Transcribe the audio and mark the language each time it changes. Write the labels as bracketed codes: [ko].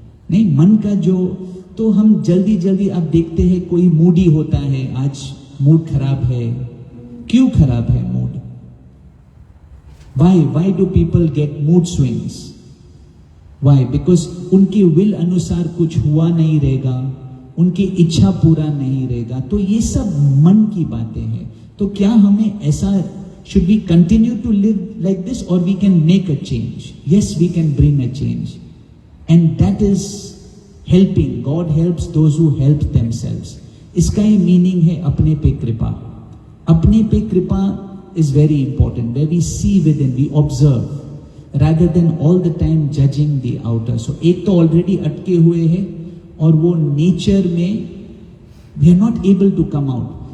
[hi] नहीं, मन का जो, तो हम जल्दी आप देखते हैं कोई मूडी होता है, आज मूड खराब है. क्यों खराब है mood? [en] Why do people get mood swings? Why? [hi] Because उनके विल अनुसार कुछ हुआ नहीं रहेगा, उनकी इच्छा पूरा नहीं रहेगा. तो ये सब मन की बातें हैं. तो क्या हमें ऐसा, [en] should we continue to live like this or we can make a change? Yes, we can bring a change, and that is helping. God helps those who help themselves. [hi] इसका ही मीनिंग है अपने पे कृपा. अपने पे कृपा [en] is very important, where we see within, we observe, rather than all the time judging the outer. [hi] So एक तो already अटके हुए हैं और वो नेचर में [en] we are not able to come out.